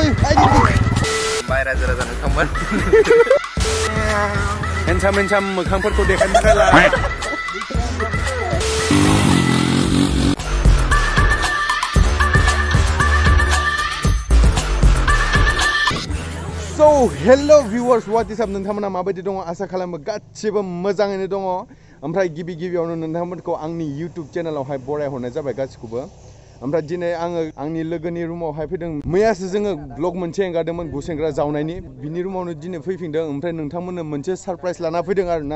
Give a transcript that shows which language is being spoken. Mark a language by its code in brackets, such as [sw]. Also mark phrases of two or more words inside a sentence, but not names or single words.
[brx] बाय राजा राजा नोंथांमोन हेनसाम मोखांफोरखौ देखायनो थाखाय ला [en] So hello viewers, what is up? [brx] नोंथांमोना माबायदि दङ आसा खालामो गासिबो मोजाङैनो दङ। ओमफ्राय गिबियावनो नोंथांमोनखौ आंनि YouTube चेनेलावहाय बरायहरनाय जाबाय गासिखौबो। ओमफ्राय दिनै आङो आंनि लोगोनि रुमावहाय फैदों। मैयासो जोङो ब्लग मोनसे एंगारदोंमोन गुसेंग्रा जावनायनि। बिनि रुमावनो दिनै फैफिनदों। ओमफ्राय नोंथांमोननो मोनसे सरप्राइज लाना फैदों आरोना।